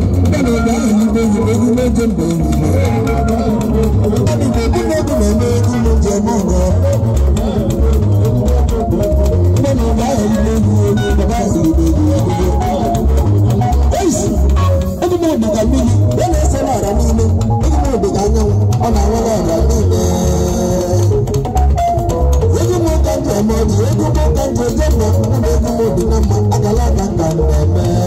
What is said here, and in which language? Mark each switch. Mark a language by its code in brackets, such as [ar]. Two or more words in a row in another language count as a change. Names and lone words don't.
[yo] Bẹ́ẹ̀ni, bá ìlú gbogbo, gbogbo, gbogbo. Bẹ́ẹ̀ni, gbogbo, gbogbo, gbogbo, gbogbo, gbogbo. Bẹ́ẹ̀ni, bá ìlú gbogbo, gbogbo, bá ìlú gbogbo, gbogbo. Eish! [ig] Egwu m dị ka mmiri, ya na-ese n'ọra niile. Egwu m dị ka anyanwụ, ọ na-awara ọra niile. Egwu m ka m ji eme ọjị, egwu m ka m ji eje mma, mụ na egwu m dị na mma, akala aka ka m na-eme.